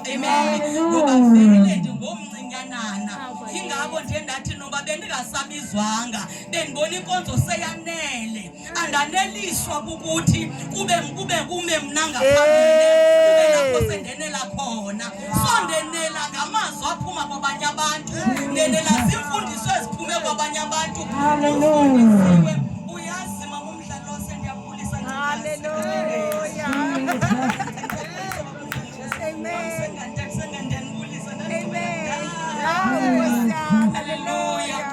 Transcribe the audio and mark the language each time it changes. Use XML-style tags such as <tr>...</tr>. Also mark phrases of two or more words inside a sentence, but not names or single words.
<xh>Amen. Ngoba vele ndingomncinyanana. Ingabo nje ndathi noba bendingasabizwanga bendibona inkonzo seyanele. Andaneliswa ukuthi kube kume mna ngaphambili kube lapho sendenela khona. So ndenela ngamazwi aphuma kwabanye abantu. Ndenela zimfundiso eziphume kwabanye abantu. Haleluya. Uyazi mama umdlalo osendiyabulisa nje. Haleluya. Haleluya.</xh>